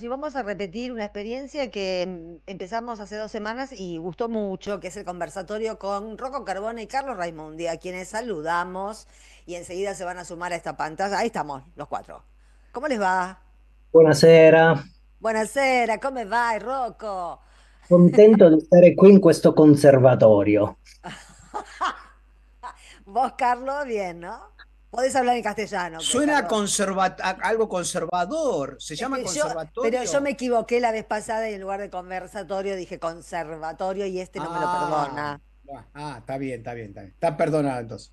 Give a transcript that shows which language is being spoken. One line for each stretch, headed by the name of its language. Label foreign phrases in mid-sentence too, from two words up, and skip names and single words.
Spanish: Y vamos a repetir una experiencia que empezamos hace 2 semanas y gustó mucho, que es el conversatorio con Rocco Carbone y Carlos Raimundi, a quienes saludamos y enseguida se van a sumar a esta pantalla. Ahí estamos, los cuatro. ¿Cómo les va?
Italian: Buonasera, Buonasera, come vai, Rocco? contento di stare qui in questo conservatorio.
Spanish: Vos, Carlos, bien, ¿no? Podés hablar en castellano, Suena Carlos. algo conservador. ¿Se llama Pero yo me conservatorio? equivoqué la vez pasada y en lugar de conversatorio dije conservatorio y este no me lo Ah, perdona. está bien, está bien, está bien. Está perdonado entonces.